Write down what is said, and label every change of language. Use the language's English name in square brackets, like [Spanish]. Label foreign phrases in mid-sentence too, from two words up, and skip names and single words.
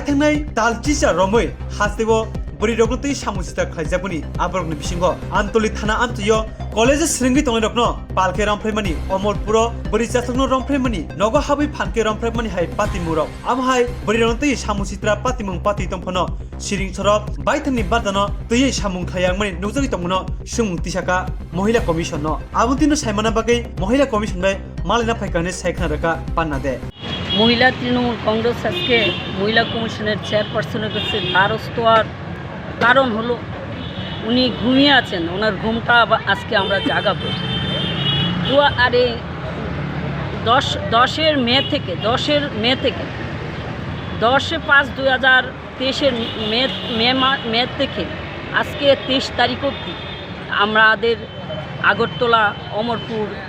[Kok Borok] thangnai talchisa romoi Hasteo briroknoti samusita khaijakmani aborokni bisingo antoli thana amtiyo college sringi tongrokno palke Romphere mani omolpuro borichathokno Romphere mani nogo habi phanke Romphere mani hai patimurok amhai briroknoti samusitra patimung pati tongphono siring sorok baithangni badano tui samung khayangmani nujagi tongmono sumung tisaka Mohila Commision no abutino saimana bagai Mohila Commision bai malina phaikane saikna raka pannade [Bangla] মহিলা তৃণমূল কংগ্রেস আজকে মহিলা কমিশনের চেয়ারপারসনের কাছে দ্বারস্থ হওয়ার কারণ হলো উনি ঘুমিয়ে আছেন, ওনার ঘুমটা আজকে আমরা জাগাবো। তো আর এই 10 মে থেকে 10/5/2023 মে থেকে আজকে 23 তারিখ অবধি আমাদের আগরতলা অমরপুর